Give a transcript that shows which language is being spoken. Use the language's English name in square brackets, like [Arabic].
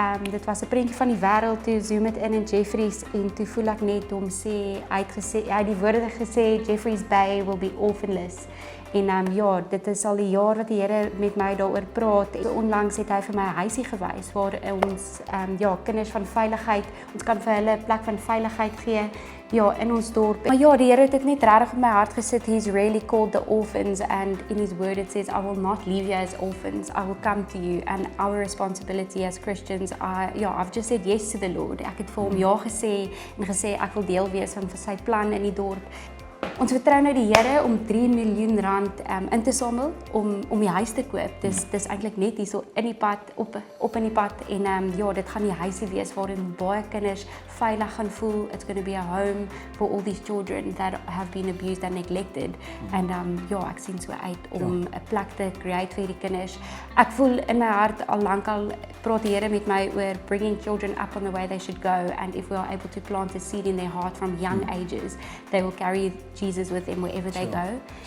[Afrikaans] Dit was 'n prentjie van die wêreld toe zoom dit in Jeffreys en toe voel ek net hom sê hy het die woorde gesê [English] Jeffreys Bay will be orphanless. [Afrikaans] En ja, dit is al die jaar wat die Here met my daaroor praat. Onlangs het hy vir my 'n huisie gewys waar ons ja, kinders van veiligheid, ons kan vir hulle 'n plek van veiligheid gee. Ja, in ons dorp. Maar ja, die Here het dit net regtig op my hart gesit. [English] He's really called the orphans, and in his word it says, I will not leave you as orphans. I will come to you. And our responsibility as Christians, I've just said yes to the Lord. [Afrikaans] Ek het vir hom ja gesê en gesê ek wil deel wees van sy plan in die dorp. Ons vertrou nou die Here om 3 miljoen rand in te samel om die huis te koop. Dis eintlik net hierso in die pad op in die pad en ja, dit gaan die huisie wees waarin baie kinders veilig gaan voel. [English] It's going to be a home for all these children that have been abused and neglected. [Afrikaans] En ja, ek sien so uit om 'n plek te create vir hierdie kinders. Ek voel in my hart al lankal praat die Here met my oor [English] bringing children up on the way they should go, and if we are able to plant a seed in their heart from young ages, they will carry Jesus with them wherever they go.